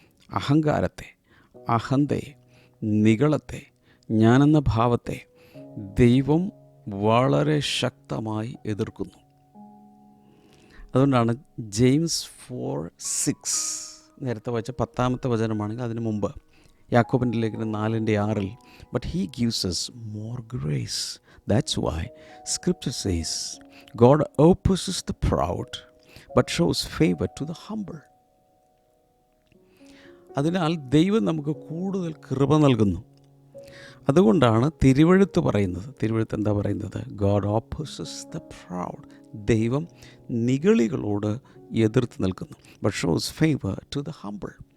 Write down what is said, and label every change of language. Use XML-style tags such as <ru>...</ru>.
<ml>അഹങ്കാരത്തെ, അഹന്തയെ, നിഗളത്തെ, ഞാനെന്ന ഭാവത്തെ ദൈവം വളരെ ശക്തമായി എതിർക്കുന്നു. അതുകൊണ്ടാണ് ജെയിംസ് 4:6 നേരത്തെ വായിച്ച 10ാമത്തെ വചനമാണെങ്കിൽ അതിന് മുമ്പ് യാക്കോബിൻ്റെ ലേഖനം 4:6,</ml> <en>But he gives us more grace. That's why scripture says God opposes the proud but shows favor to the humble.</en> <ml>അതിനാൽ ദൈവം നമുക്ക് കൂടുതൽ കൃപ നൽകുന്നു. അതുകൊണ്ടാണ് തിരുവെഴുത്ത് പറയുന്നത്. തിരുവെഴുത്ത് എന്താ പറയുന്നത്?</ml> <en>God opposes the proud.</en> <ml>ദൈവം നിഗളികളോട് എതിർത്ത് നിൽക്കുന്നു.</ml> <en>But shows favour to the humble.</en>